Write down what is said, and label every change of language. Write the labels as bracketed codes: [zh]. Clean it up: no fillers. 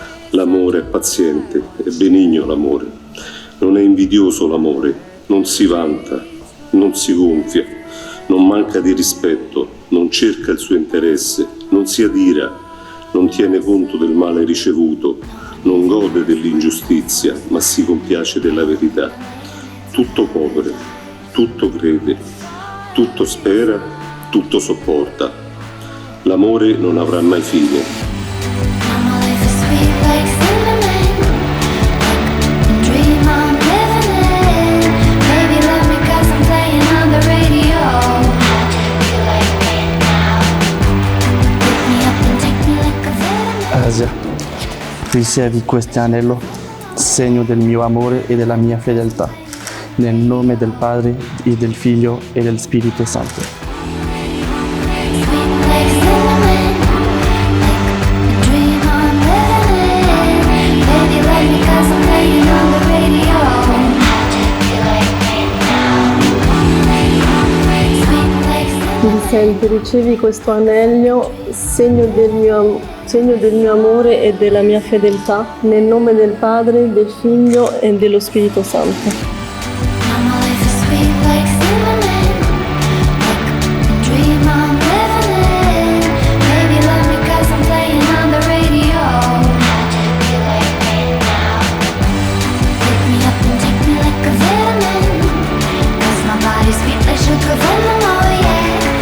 [it] L'amore è paziente, è benigno l'amore, non è invidioso l'amore, non si vanta, non si gonfia, non manca di rispetto, non cerca il suo interesse, non si adira, non tiene conto del male ricevuto, non gode dell'ingiustizia, ma si compiace della verità. Tutto copre, tutto crede, tutto spera, tutto sopporta. L'amore non avrà mai fine. [en] Now my life is sweet like cinnamon. Like a dream I'm living in. Baby, love me 'cause I'm playing on the radio. You like me now. Pick me up and take me like a vitamin. [it] Asia, ricevi questo anello, segno del mio amore e della mia fedeltà, nel nome del Padre e del Figlio e del Spirito Santo. [en] Sweet like cinnamon. Like a dream I'm living in. Baby, love me 'cause I'm playing on the radio. You like me now. Sweet like cinnamon. [it] Vicente, ricevi questo anello, segno del mio amore e della mia fedeltà, nel nome del Padre, del Figlio e dello Spirito Santo. [en] Now my life is sweet like cinnamon. Like a dream I'm living in. Baby, love me 'cause I'm playing on the radio. You like me now. Pick me up and take me like a vitamin. 'Cause my body's sweet like sugar from the oh yeah.